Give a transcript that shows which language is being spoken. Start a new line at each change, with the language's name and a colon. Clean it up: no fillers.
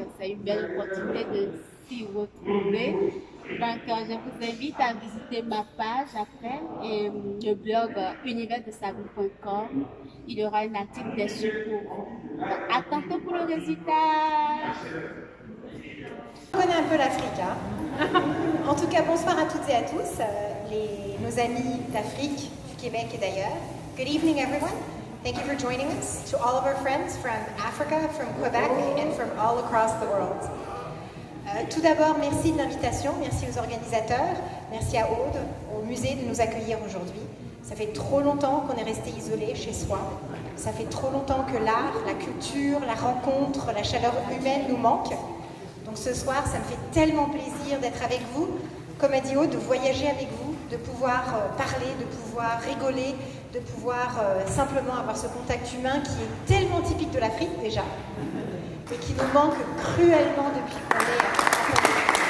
French: C'est une belle opportunité de s'y retrouver. Donc je vous invite à visiter ma page après et le blog universdesabine.com. Il y aura un article dessus pour vous. Donc, à tantôt pour le résultat. On connaît un peu l'Afrique, hein. En tout cas, bonsoir à toutes et à tous, nos amis d'Afrique, du Québec et d'ailleurs.
English: Good evening, everyone. Thank you for joining us. To all of our friends from Africa, from Quebec, and from all across the world.
French: Tout d'abord, merci de l'invitation, merci aux organisateurs, merci à Aude, au musée de nous accueillir aujourd'hui. Ça fait trop longtemps qu'on est resté isolé chez soi. Ça fait trop longtemps que l'art, la culture, la rencontre, la chaleur humaine nous manquent. Donc ce soir, ça me fait tellement plaisir d'être avec vous, comme a dit Aude, de voyager avec vous, de pouvoir parler, de pouvoir rigoler, de pouvoir simplement avoir ce contact humain qui est tellement typique de l'Afrique déjà, et qui nous manque cruellement depuis qu'on est en pandémie.